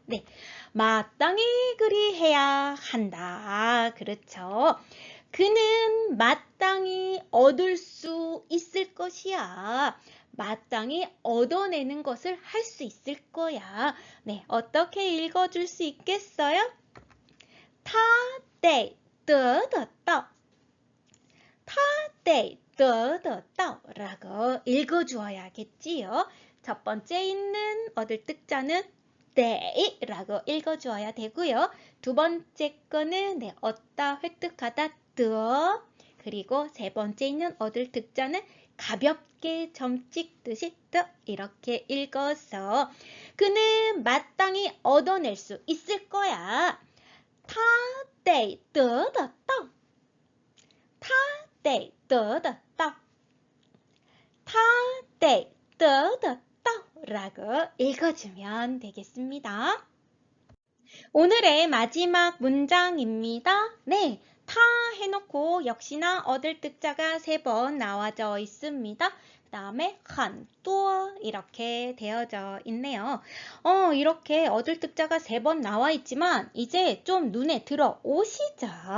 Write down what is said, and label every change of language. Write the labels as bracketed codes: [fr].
[ko] 네, 마땅히 그리해야 한다. 그렇죠. 그는 마땅히 얻을 수 있을 것이야. 마땅히 얻어내는 것을 할 수 있을 거야. 네, 어떻게 읽어줄 수 있겠어요? [zh] 他得得得到他得得得到 [ko] 라고 읽어주어야겠지요. 첫 번째 있는 얻을 득자는 네 라고 읽어주어야 되고요. 두 번째 거는 네, 얻다, 획득하다, 더 그리고 세 번째 있는 얻을 득자는 가볍게 점 찍듯이 더 이렇게 읽어서 그는 마땅히 얻어낼 수 있을 거야. [zh] 他得得得到他得得得到他得得得到 [ko] 라고 읽어주면 되겠습니다. 오늘의 마지막 문장입니다. 네, 타 해놓고 역시나 얻을 득자가 3번 나와져 있습니다. 그 다음에 很多 이렇게 되어져 있네요. 이렇게 얻을 득자가 3번 나와 있지만 이제 좀 눈에 들어오시죠?